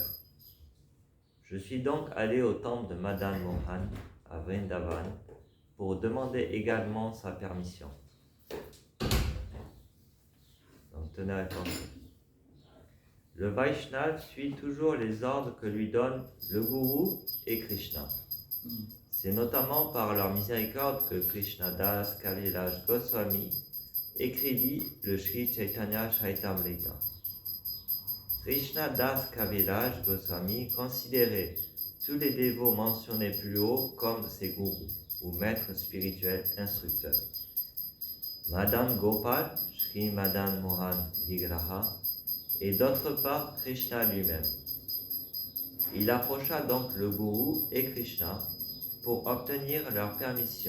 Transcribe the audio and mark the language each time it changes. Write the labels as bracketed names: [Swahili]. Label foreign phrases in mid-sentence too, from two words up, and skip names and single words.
[French] Je suis donc allé au temple de Madan Mohan à Vrindavan pour demander également sa permission. Donc tenez à penser. Le Vaishnav suit toujours les ordres que lui donne le Gourou et Krishna. C'est notamment par leur miséricorde que Krishnadas Kaviraj Goswami écrivit le Sri Chaitanya Charitamrita. Krishnadas Kaviraj Goswami considérait tous les dévots mentionnés plus haut comme ses gourous ou maîtres spirituels instructeurs. Madan Gopal, Sri Madan Mohan Vigraha, et d'autre part Krishna lui-même. Il approcha donc le gourou et Krishna pour obtenir leur permission.